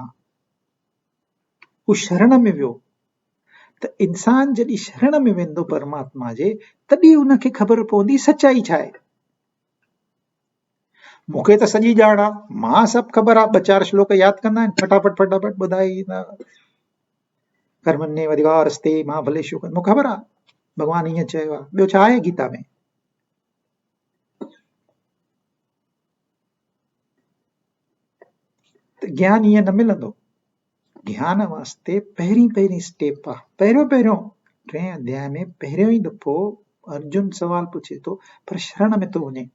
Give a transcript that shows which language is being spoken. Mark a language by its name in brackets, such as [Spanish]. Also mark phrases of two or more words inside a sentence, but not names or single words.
[Sindhi] हू शरण में वियो। त इंसान जॾहिं शरण में वेंदो परमात्मा जे, तॾहिं उनखे ख़बर पवंदी सचाई छा आहे। मूंखे त सॼी ॼाण आहे, मां सभु ख़बर आहे, 2-4 श्लोक यादि कंदा आहिनि, फटाफट फटाफट ॿुधाए ईंदा। [Sanskrit] कर्मण्येवाधिकारस्ते मां फलेषु, [Sindhi] मूंखे ख़बर आहे भॻवानु ईअं चयो आहे, ॿियो छा आहे गीता में। त ज्ञान ईअं न मिलंदो। ज्ञान वास्ते पहिरीं स्टेप आहे। पहिरियों 3 अध्याय में पहिरियों ई दफ़ो अर्जुन सवाल पुछे थो, पर शरण में थो वञे।